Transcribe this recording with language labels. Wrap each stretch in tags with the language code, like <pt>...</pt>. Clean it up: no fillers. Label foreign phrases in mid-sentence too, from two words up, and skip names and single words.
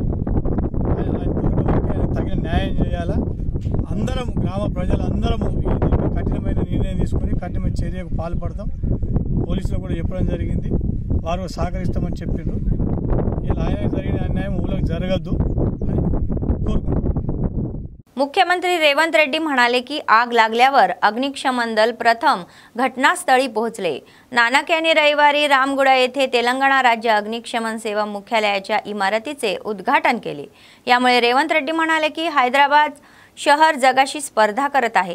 <te>ఆయన తగిన న్యాయం చేయాలా। అందరం గ్రామ ప్రజలందరము దీనికి కఠినమైన నిర్ణయం తీసుకొని కఠినమైన చర్యకు పాల్పడతాం। పోలీసులు కూడా చెప్పడం జరిగింది, వారు సహకరిస్తామని చెప్పిండ్రు। ఇలా ఆయన జరిగిన అన్యాయం ఊళ్ళకి జరగద్దు అని కోరుకుంటున్నాం।</te> <mr>मुख्यमंत्री रेवंत रेड्डी म्हणाले की आग लागल्यावर अग्निशमन दल प्रथम घटनास्थळी पोहोचले। नानक यांनी रविवारी रामगुडा येथे तेलंगणा राज्य अग्निशमन सेवा मुख्यालयाच्या इमारतीचे उद्घाटन केले। यामुळे रेवंत रेड्डी म्हणाले की हैदराबाद शहर जगाशी स्पर्धा करत आहे।</mr>